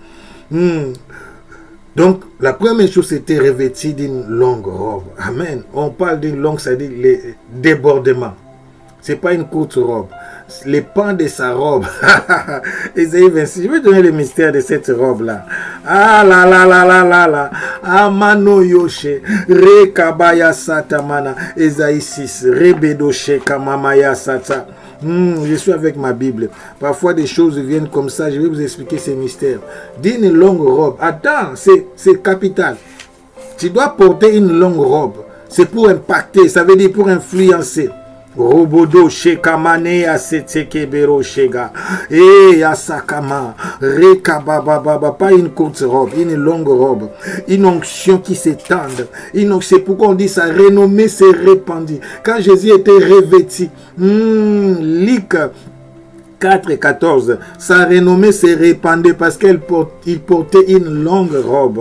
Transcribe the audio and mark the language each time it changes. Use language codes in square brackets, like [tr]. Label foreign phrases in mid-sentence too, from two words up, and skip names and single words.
[fr] Donc, la première chose, c'était revêtu d'une longue robe. Amen. On parle d'une longue, c'est-à-dire les débordements. Ce n'est pas une courte robe. Les pans de sa robe. Ésaïe 26. Je vais donner le mystère de cette robe-là. Ah la la la la la la. Amano yoshe. Rekabaya satamana. Ésaïe 6. Rebedoshe kamamaya sata. Je suis avec ma Bible. Parfois des choses viennent comme ça. Je vais vous expliquer ces mystères. D'une longue robe. Attends, c'est capital. Tu dois porter une longue robe. C'est pour impacter. Ça veut dire pour influencer. Robodo shekamane asetekebero shega. Et asakama. Rekabababa. Pas une courte robe, une longue robe. Une onction qui s'étende. C'est pourquoi on dit sa renommée s'est répandue. Quand Jésus était revêtu. Luc 4:14, sa renommée s'est répandue parce qu'il portait une longue robe.